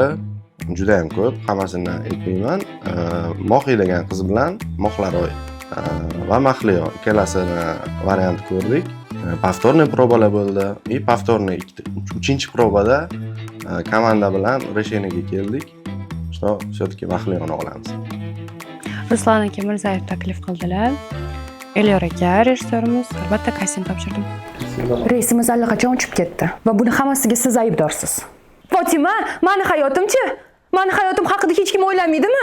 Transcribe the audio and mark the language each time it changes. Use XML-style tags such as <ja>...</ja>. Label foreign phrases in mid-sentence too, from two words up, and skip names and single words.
<uz>Juda ham ko'p, hammasini aytmayman. Mohi degan qiz bilan Mohlaroy va Mahliyo ikkalasini variant ko'rdik. Повторный probalar bo'ldi. Повторный 3-probada komanda bilan решениyaga keldik.</uz> <ru>Что все-таки</ru> <uz>Mahliyoni olamiz. Ruslan aka Mirzayev taklif qildilar. Elyor aka rejissyorimiz albatta kasting topshirdim. Reysimiz allaqachon uchib ketdi va buni hammasiga siz aybdorsiz. Fotima, meni hayotimchi? Meni hayotim haqida hech kim o'ylamaydimi?</uz>